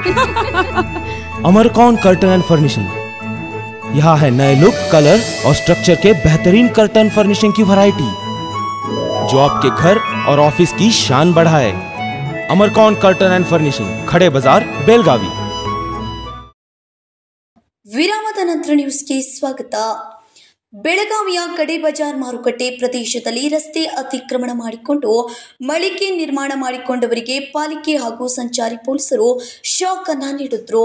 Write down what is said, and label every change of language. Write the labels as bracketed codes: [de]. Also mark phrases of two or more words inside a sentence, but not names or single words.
[hi] अमरकॉन कर्टन एंड फर्निशिंग। यहाँ है नए लुक, कलर और स्ट्रक्चर के बेहतरीन [en] curtain furnishing [hi] की वैरायटी, जो आपके घर और ऑफिस की शान बढ़ाए। अमरकॉन कर्टन एंड फर्निशिंग, खड़े बाजार, बेलगावी। [kn] ವಿರಾಮದ ನಂತರ ನ್ಯೂಸ್ಗೆ ಸ್ವಾಗತ. ಬೆಳಗಾವಿಯ ಕಡೆ ಬಜಾರ್ ಮಾರುಕಟ್ಟೆ ಪ್ರದೇಶದಲ್ಲಿ ರಸ್ತೆ ಅತಿಕ್ರಮಣ ಮಾಡಿಕೊಂಡು ಮಳಿಗೆ ನಿರ್ಮಾಣ ಮಾಡಿಕೊಂಡವರಿಗೆ ಪಾಲಿಕೆ ಹಾಗೂ ಸಂಚಾರಿ ಪೊಲೀಸರು ಶಾಕ್ ಅನ್ನು ನೀಡಿದ್ರು.